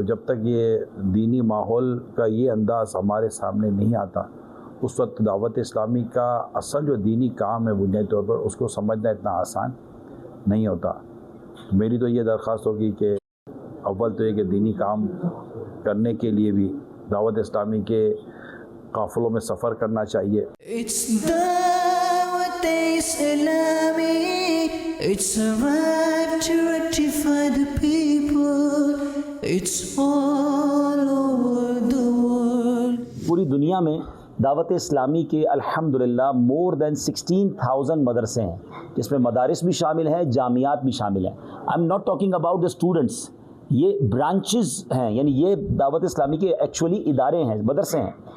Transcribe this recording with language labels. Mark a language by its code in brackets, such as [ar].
[hi] तो जब तक ये दीनी माहौल का ये अंदाज़ हमारे सामने नहीं आता, उस वक्त दावत इस्लामी का असल जो दीनी काम है बुनियादी तौर पर उसको समझना इतना आसान नहीं होता। मेरी तो ये दरख्वास्त होगी कि अव्वल तो ये कि दीनी काम करने के लिए भी दावत इस्लामी के काफ़िलों में सफ़र करना चाहिए। [en] It's Dawat Islami, it's a right to rectify the people, it's all over the world. [hi] पूरी दुनिया में दावत इस्लामी के अल्हम्दुलिल्लाह मोर देन 16,000 मदरसे हैं, जिसमें मदारिस भी शामिल हैं, जामियात भी शामिल हैं। [en] I am not talking about the students, [hi] ये ब्रांचेस हैं, यानी ये दावत इस्लामी के एक्चुअली इदारे हैं, मदरसे हैं।